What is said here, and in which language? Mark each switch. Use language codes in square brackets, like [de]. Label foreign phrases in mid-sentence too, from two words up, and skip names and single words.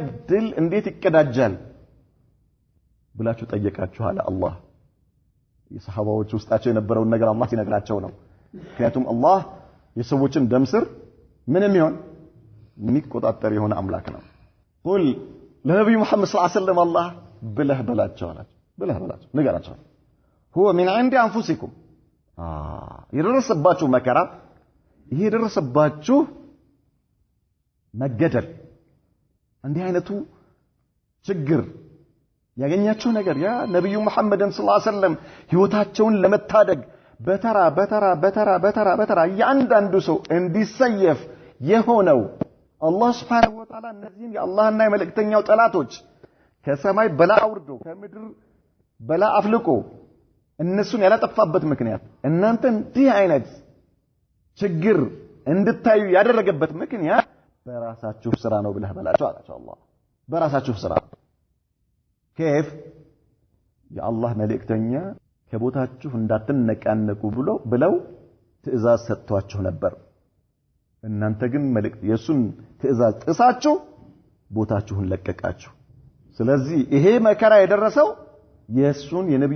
[am] ድል እንዴት ይቀዳጃል ብላችሁ ጠየቃችሁ አለ አላህ የሰሃባዎች ውስጣቸው የነበረውን ነገር አላህ ሲነግራቸው ነው ምክንያቱም አላህ የሰዎችን ደም ስር ምንም ይሆን የሚቆጣጠር የሆነ አምላክ ነው ቁል ለነብዩ መሐመድ [ar] صلى الله عليه وسلم [am] አላህ ብለህ በላቸው ንገራቸው [ar] هو من عند انفسكم [am] የደረሰባችሁ መከራ ይሄ የደረሰባችሁ መገደል እንዲህ አይነቱ ችግር ያገኛችሁ ነገር ያ ነብዩ መሐመድን [ar] صلى الله عليه وسلم [am] ህይወታቸውን ለመታደግ በተራ ያንዳንዱ ሰው እንዲሰየፍ የሆነው አላህ [ar] سبحانه وتعالى [am] እነዚህን የአላህና የመልእክተኛው ጠላቶች ከሰማይ በላ አውርዶ ከምድር በላ አፍልቆ እነሱን ያላጠፋበት ምክንያት እናንተ እንዲህ አይነት ችግር እንድታዩ ያደረገበት ምክንያት በራሳችሁ ስራ ነው ብለህ በላቸው አላቸው አላህ በራሳችሁ ስራ [ar] كيف يا الله [am] መልእክተኛ ከቦታችሁ እንዳትነቃነቁ ብለው ትእዛዝ ሰጥቷችሁ ነበር እናንተ ግን መልእክት የሱን ትእዛዝ ጥሳችሁ ቦታችሁን ለቀቃችሁ ስለዚህ ይሄ መከራ የደረሰው የሱን የነብዩ